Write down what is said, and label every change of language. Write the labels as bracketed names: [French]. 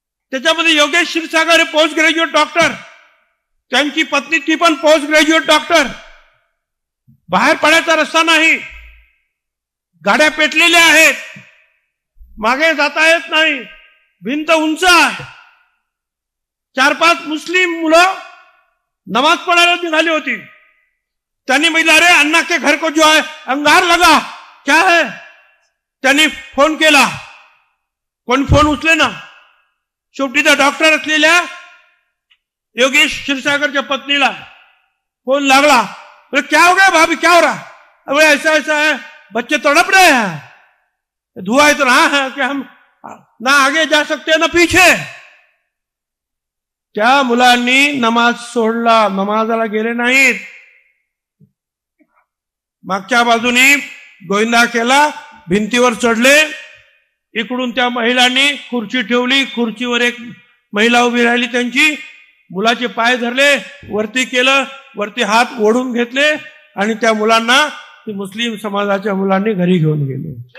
[Marathi] त्याच्यामध्ये योगेश क्षीरसागर हे post graduate doctor, त्यांची पत्नी ती पण पोस्ट ग्रॅज्युएट डॉक्टर. बाहेर पडायचा रस्ता नाही, गाड्या पेटलेल्या आहेत, मागे जाता येत नाही, भिंत उंच आहे. 4-5 मुस्लिम मुलं नमाज पढ़ायला निघाली होती. त्यांनी म्हटलं, [Hindi] अरे अन्ना के घर को जो है अंगार लगा, क्या है? [Marathi] त्यांनी फोन केला, कोण फोन उचले ना. शेवटी त्या डॉक्टर असलेल्या योगेश क्षीरसागरच्या पत्नीला फोन लागला. [Hindi] बोले क्या हो गया भाभी, क्या हो रहा? अरे ऐसा ऐसा है, बच्चे तड़प रहे हैं, धुआं इतना है कि हम ना आगे जा सकते ना पीछे. [Marathi] त्या मुलांनी नमाज सोडला, नमाजाला गेले नाहीत. मागच्या बाजूनी गोविंदा केला, भिंतीवर चढले. इकडून त्या महिलांनी खुर्ची ठेवली, खुर्चीवर एक महिला उभी राहिली, त्यांची मुलाचे पाय धरले, वरती केलं, वरती हात ओढून घेतले आणि त्या मुलांना मुस्लिम समाजाच्या मुलांनी घरी घेऊन गेले.